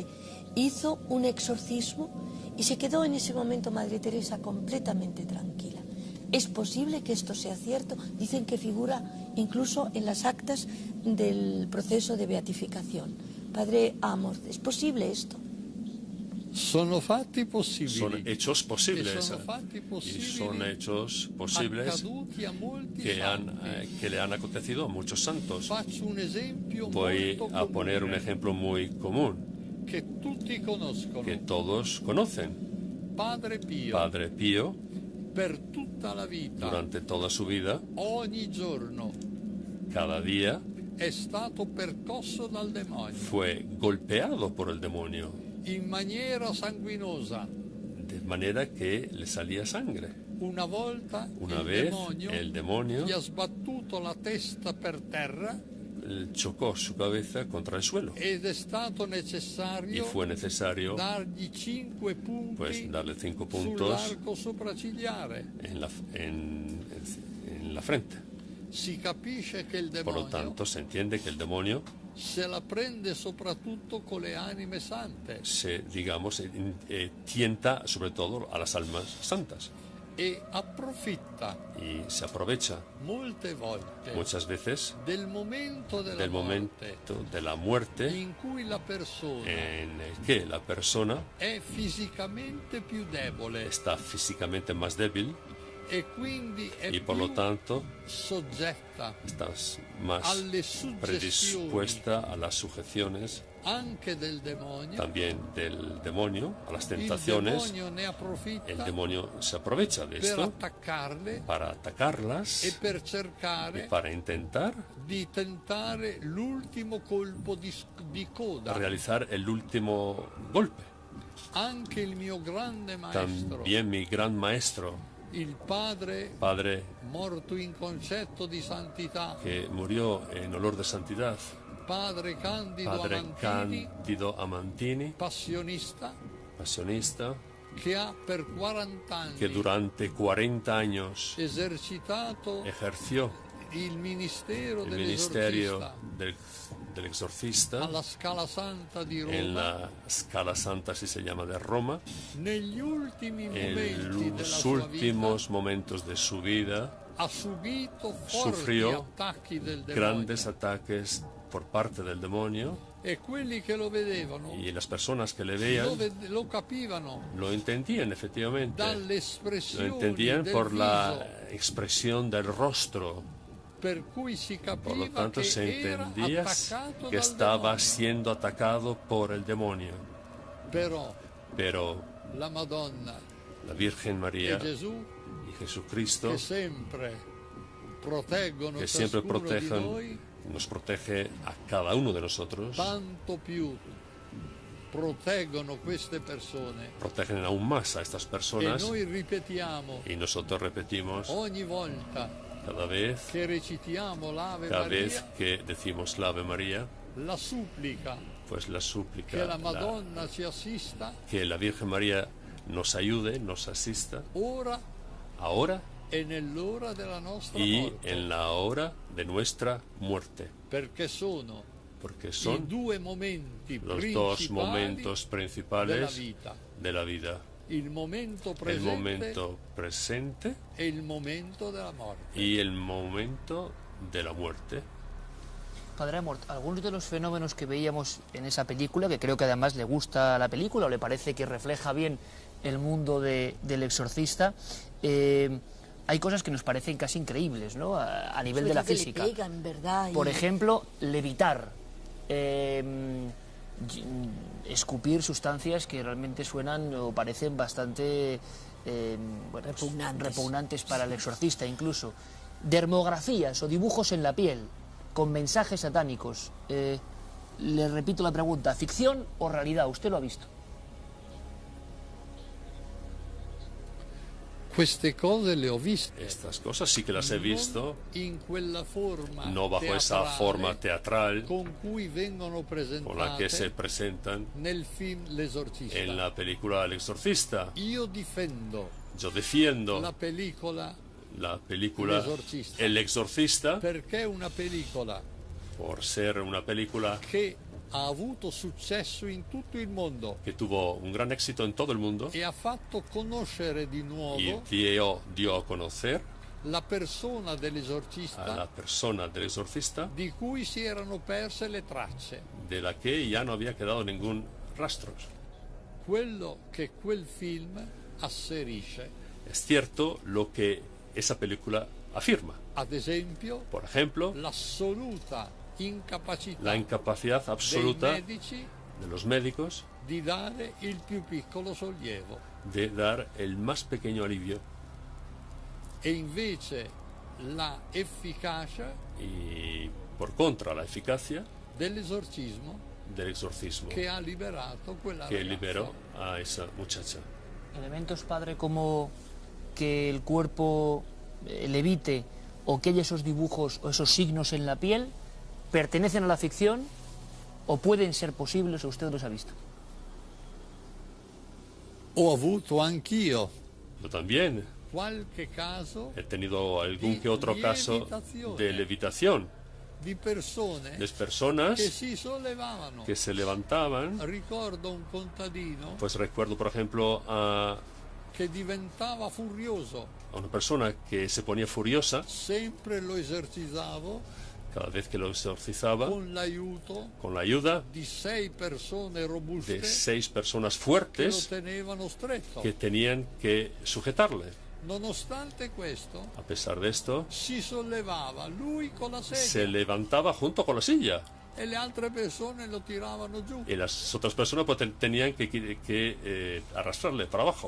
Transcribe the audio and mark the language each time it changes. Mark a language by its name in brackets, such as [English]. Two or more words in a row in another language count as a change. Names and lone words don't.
[Spanish] Hizo un exorcismo y se quedó en ese momento Madre Teresa completamente tranquila. ¿Es posible que esto sea cierto? Dicen que figura incluso en las actas del proceso de beatificación. Padre Amorth, ¿es posible esto? [Italian] Sono fatti possibili. [Spanish] Son hechos posibles. [Italian] E sono fatti possibili, [Spanish] y son hechos posibles [Italian] accaduti a molti [Spanish] que le han acontecido a muchos santos. [Italian] Faccio un esempio [Spanish] Voy [Italian] molto [Spanish] a poner un [Italian] comune, [Spanish] ejemplo muy común [Italian] che tutti conoscono. [Spanish] que todos conocen. [Italian] Padre Pio, [Spanish] Padre Pío, [Italian] per tutta la vita, [Spanish] durante toda su vida, [Italian] ogni giorno, [Spanish] cada día, [Italian] è stato percosso dal demonio [Spanish] fue golpeado por el demonio, [Italian] in maniera sanguinosa. [Spanish] de manera que le salía sangre. [Italian] Una volta [Spanish] Una [Italian] il [Spanish] vez [Italian] demonio [Spanish] el demonio [Italian] gli ha sbattuto la testa per terra [Spanish] chocó su cabeza contra el suelo [Italian] ed è stato [Spanish] y [Italian] necessario [Spanish] fue necesario [Italian] dargli 5 punti [Spanish] pues darle 5 puntos [Italian] sull'arco sopraccigliare. [Spanish] en la frente. [Italian] Si capisce che il [Spanish] Por lo [Italian] demonio [Spanish] tanto, se entiende que el demonio [Italian] se la prende soprattutto con le anime sante [Spanish] se, digamos, tienta sobre todo a las almas santas. [Italian] e approfitta [Spanish] y se aprovecha [Italian] molte volte [Spanish] muchas veces [Italian] del momento della [Spanish] del momento de la muerte [Italian] in cui la persona [Spanish] en el que la persona [Italian] è fisicamente più debole [Spanish] está físicamente más débil [Italian] e quindi è [Spanish] y por lo [Italian] più [Spanish] tanto [Italian] soggetta [Spanish] estás más [Italian] alle suggestioni [Spanish] predispuesta a las sujeciones [Italian] anche del demonio. [Spanish] también del demonio, a las [Italian] Il [Spanish] tentaciones. [Italian] demonio ne approfitta [Spanish] El demonio se aprovecha de [Italian] per [Spanish] esto [Italian] attaccarle [Spanish] para atacarlas [Italian] e per [Spanish] y [Italian] cercare [Spanish] para intentar [Italian] di tentare l'ultimo colpo di coda. [Spanish] realizar el último golpe. [Italian] Anche il mio grande maestro, [Spanish] También mi gran maestro, [Italian] il padre morto in concetto di santità, [Spanish] que murió en olor de santidad, [Italian] padre Candido [Spanish] Padre [Italian] Amantini, [Spanish] Candido Amantini, [Italian] passionista, [Spanish] que [Italian] ha per 40 anni [Spanish] que durante 40 años [Italian] esercitato [Spanish] ejerció [Italian] il ministero [Spanish] el [Italian] dell'esorcista [Spanish] ministerio del exorcista [Italian] alla Scala Santa di Roma. [Spanish] en la Scala Santa, así se llama, de Roma. [Italian] Negli ultimi momenti [Spanish] En [Italian] della [Spanish] los [Italian] sua [Spanish] últimos momentos de su vida [Italian] ha subito forti [Spanish] sufrió [Italian] attacchi del demonio [Spanish] grandes ataques por parte del demonio [Italian] e quelli che lo vedevano [Spanish] y las personas que le veían [Italian] lo capivano [Spanish] lo entendían efectivamente. Lo [Italian] dall'espressione [Spanish] entendían [Italian] del [Spanish] por [Italian] viso, [Spanish] la expresión del rostro. [Italian] per cui si [Spanish] Por lo [Italian] capiva [Spanish] tanto, [Italian] che [Spanish] se [Italian] era [Spanish] entendía [Italian] attaccato [Spanish] que [Italian] dal [Spanish] estaba [Italian] demonio. [Spanish] siendo atacado por el demonio. [Italian] Però la Madonna [Spanish] La Virgen María [Italian] e Gesù [Spanish] y Jesucristo, [Italian] che sempre proteggono [Spanish] que siempre [Italian] ciascuno di noi, [Spanish] nos protege a cada uno de nosotros, [Italian] tanto più proteggono queste persone. [Spanish] protegen aún más a estas [Italian] E [Spanish] personas [Italian] noi ripetiamo [Spanish] y nosotros repetimos [Italian] ogni volta [Spanish] cada vez [Italian] che recitiamo l'Ave [Spanish] cada [Italian] Maria [Spanish] vez que decimos la Ave María, [Italian] la supplica [Spanish] pues la súplica, [Italian] che la Madonna ci assista [Spanish] que la Virgen María nos ayude, nos asista, [Italian] ora [Spanish] ahora [Italian] e nell'ora della nostra [Spanish] y [Italian] morte, [Spanish] en la hora de nuestra muerte, [Italian] perché sono [Spanish] porque [Italian] i [Spanish] son [Italian] due momenti [Spanish] los [Italian] principali [Spanish] dos momentos [Italian] della [Spanish] principales [Italian] vita, [Spanish] de la vida, [Italian] il momento [Spanish] el [Italian] presente [Spanish] momento presente [Italian] e il momento della morte. [Spanish] y el momento de la muerte. Padre Amort, algunos de los fenómenos que veíamos en esa película, que creo que además le gusta la película o le parece que refleja bien el mundo del exorcista, hay cosas que nos parecen casi increíbles, ¿no? A nivel de la física. Le pegan, ¿verdad? Por ejemplo, levitar, escupir sustancias que realmente suenan o parecen bastante bueno, repugnantes para el exorcista incluso. Dermografías o dibujos en la piel con mensajes satánicos. Le repito la pregunta, ¿ficción o realidad? ¿Usted lo ha visto? [Italian] Queste cose le ho viste. [Spanish] Estas cosas sí que las he visto, [Italian] In quella forma [Spanish] no bajo esa [Italian] teatrale [Spanish] forma teatral [Italian] con cui vengono [Spanish] con la que se [Italian] presentate [Spanish] presentan [Italian] nel film L'Esorcista. [Spanish] en la película El Exorcista. [Italian] Io difendo [Spanish] Yo defiendo [Italian] la pellicola [Spanish] la película [Italian] L'Esorcista. [Spanish] El Exorcista [Italian] perché è una pellicola [Spanish] por ser una película [Italian] che ha avuto successo in tutto il mondo [Spanish] que tuvo un gran éxito en todo el mundo [Italian] e ha fatto conoscere di [Spanish] y [Italian] nuovo [Spanish] dio a conocer [Italian] la persona [Spanish] a [Italian] dell'esorcista [Spanish] la persona del exorcista [Italian] di cui si erano perse le tracce. [Spanish] de la que ya no había quedado ningún rastro. [Italian] Quello che quel film asserisce, [Spanish] Es cierto lo que esa película afirma. [Italian] ad esempio, [Spanish] Por ejemplo, [Italian] l'assoluta incapacità [Spanish] la incapacidad [Italian] dei [Spanish] absoluta [Italian] medici [Spanish] de los médicos [Italian] di dare il più piccolo sollievo [Spanish] de dar el más pequeño alivio [Italian] e invece la efficacia [Spanish] y por contra la eficacia [Italian] dell'esorcismo [Spanish] del exorcismo [Italian] che ha liberato quella [Spanish] que [Italian] ragazza. [Spanish] liberó a esa muchacha. Elementos, padre, como que el cuerpo levite o que haya esos dibujos o esos signos en la piel, ¿pertenecen a la ficción o pueden ser posibles o usted los ha visto? [Italian] Ho avuto anch'io [Spanish] Yo también [Italian] qualche caso [Spanish] he tenido algún que otro [Italian] di [Spanish] caso [Italian] lievitazione. [Spanish] de levitación [Italian] di persone [Spanish] de personas [Italian] che si sollevavano. [Spanish] que se levantaban. [Italian] Ricordo un contadino [Spanish] Pues recuerdo, por ejemplo, a [Italian] che diventava furioso. [Spanish] A una persona que se ponía furiosa [Italian] Sempre lo esercitavo [Spanish] cada vez que lo exorcizaba [Italian] con l'aiuto [Spanish] con la ayuda [Italian] di 6 persone robuste [Spanish] de 6 personas [Italian] che lo [Spanish] fuertes [Italian] tenevano stretto. [Spanish] que tenían que sujetarle. [Italian] Nonostante questo, [Spanish] A pesar de esto, [Italian] si sollevava lui con la [Spanish] se [Italian] sedia [Spanish] levantaba junto con la silla [Italian] e le altre persone lo tiravano giù. [Spanish] y las otras personas pues, tenían que arrastrarle para abajo.